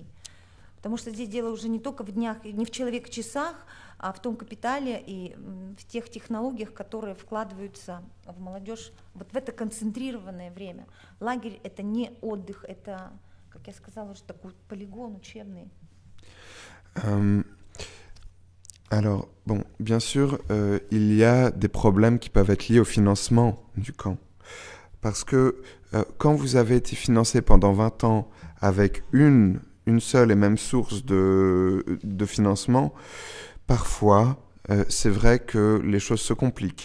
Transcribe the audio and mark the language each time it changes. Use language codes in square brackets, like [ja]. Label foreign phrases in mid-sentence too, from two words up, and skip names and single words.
[ru] Потому что здесь дело уже не только в днях, не в человек-часах, а в том капитале и в тех технологиях, которые вкладываются в молодежь вот в это концентрированное время. Лагерь – это не отдых, это, как я сказала, уже такой полигон учебный. [fr] Alors, bon, bien sûr, il y a des problèmes qui peuvent être liés au financement du camp. Parce que quand vous avez été financé pendant 20 ans avec une seule et même source de financement, parfois, c'est vrai que les choses se compliquent.